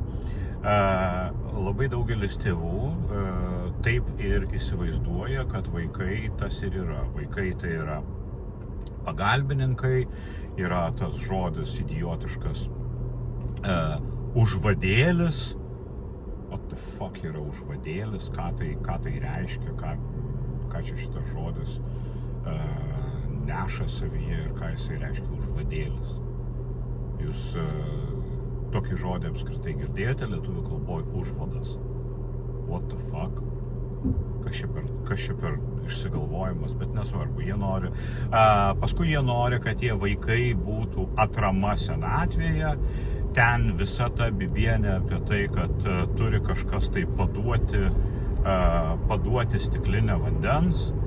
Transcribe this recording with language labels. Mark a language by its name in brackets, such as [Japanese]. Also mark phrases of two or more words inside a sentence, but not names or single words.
[Lithuanian] Labai daugelis tėvų taip ir įsivaizduoja, kad vaikai tas ir yra. Vaikai tai yra pagalbininkai, yra tas žodis idiotiškas užvadėlis. [English] What the fuck [Lithuanian] yra užvadėlis? Ką tai reiškia? Ką čia šitas žodis neša savyje ir ką jisai reiškia užvadėlis? Jūs tokį žodį apskritai girdėjote lietuvių kalboje užvadas? [English] What the fuck? [Lithuanian] Kas čia per išsigalvojimas, bet nesvarbu, jie nori. Paskui jie nori, kad tie vaikai būtų atrama senatvėje. Ten visa ta bibienė apie tai, kad turi kažkas tai paduoti stiklinę vandens.